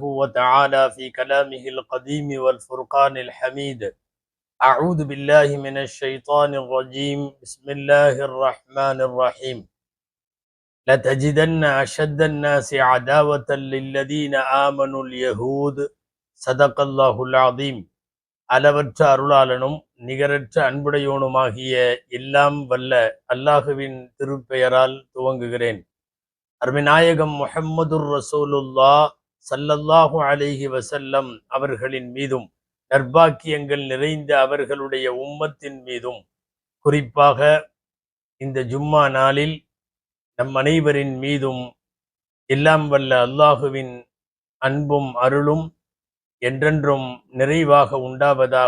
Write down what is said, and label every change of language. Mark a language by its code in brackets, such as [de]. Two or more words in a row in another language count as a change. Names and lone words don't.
[ar] وتعالى في كلامه القديم والفرقان الحميد أعوذ بالله من الشيطان الرجيم بسم الله الرحمن الرحيم لتجدن أشد الناس عداوة للذين آمنوا اليهود صدق الله العظيم [ta] அளவற்ற அருளாளனும் நிகரற்ற அன்புடையோனுமாகிய எல்லாம் வல்ல அல்லாஹுவின் திருப்பெயரால் துவங்குகிறேன். அருமைநாயகம் [ar] محمد رسول الله صلى الله عليه وسلم [ta] அவர்களின் மீதும் நற்பாக்கியங்கள் நிறைந்த அவர்களுடைய உம்மத்தின் மீதும் குறிப்பாக இந்த ஜும்மா நாளில் நம் அனைவரின் மீதும் எல்லாம் வல்ல அல்லாஹுவின் அன்பும் அருளும் என்றென்றும் நிறைவாக உண்டாவதாக.